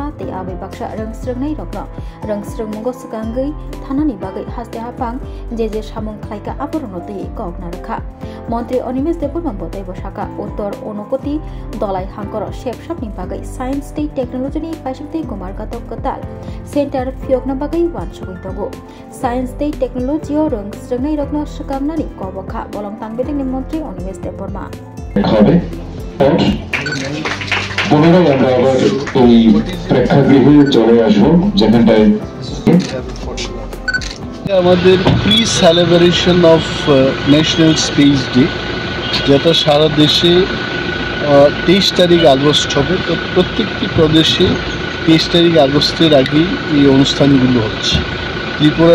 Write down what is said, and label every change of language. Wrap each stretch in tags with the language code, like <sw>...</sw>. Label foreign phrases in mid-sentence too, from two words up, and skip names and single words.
<trp>te abe baksha rung srungnai rokno rung srung mungo sakangai thanani bagai haste hapang je samung khlaika apurono te kokna rakha Mantri Animesh Deborma botai bosaka uttor onokoti dolai hangkor shepshop ni bagai</trp> <en>Science Day Technology</en> <trp>ni paishakte Kumargatok katal center fiokna bagai wan shogi togo</trp> <en>Science Day Technology</en> <trp>rung srungnai rokno sakamnani kobokha bolong tangbeding ni Mantri Animesh Deborma</trp> <bn>পুনরায় আমরা আবার এই প্রেক্ষাগৃহে চলে আসবো যেখানটায় আমাদের</bn> <en>pre celebration of national space day</en> <bn>যেটা সারা দেশে 23 তারিখ আগস্ট হবে তো প্রত্যেকটি প্রদেশে 23 তারিখ আগস্টের আগেই এই অনুষ্ঠানগুলো হচ্ছে ত্রিপুরা</bn>